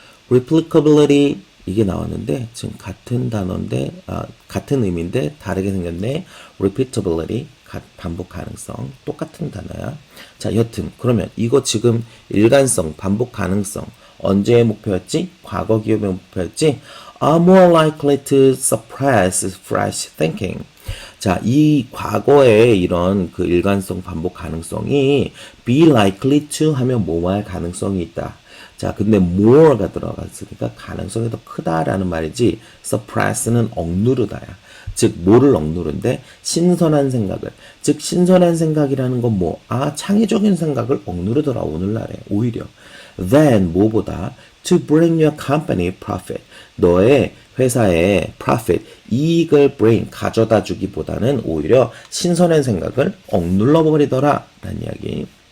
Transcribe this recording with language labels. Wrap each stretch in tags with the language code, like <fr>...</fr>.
<ko>replicability 이게 나왔는데 지금 같은 단어인데 같은 의미인데 다르게 생겼네. repeatability 반복 가능성 똑같은 단어야. 자, 여튼 그러면 이거 지금 일관성, 반복 가능성 언제의 목표였지? 과거 기업의 목표였지?</ko> <en>Are more likely to suppress fresh thinking.</en> <ko>자, 이 과거의 이런 그 일관성 반복 가능성이 be likely to 하면 뭐뭐할 가능성이 있다. 자, 근데 more가 들어갔으니까 가능성이 더 크다라는 말이지 suppress는 억누르다야. 즉 뭐를 억누른데 신선한 생각을. 즉 신선한 생각이라는 건 뭐? 창의적인 생각을 억누르더라 오늘날에 오히려.</ko> <en>Then</en> <ko>뭐보다</ko> <en>to bring your company profit.</en> <ko>너의 회사에 profit, 이익을 bring, 가져다 주기보다는 오히려 신선한 생각을 억눌러 버리더라 라는 이야기.</ko>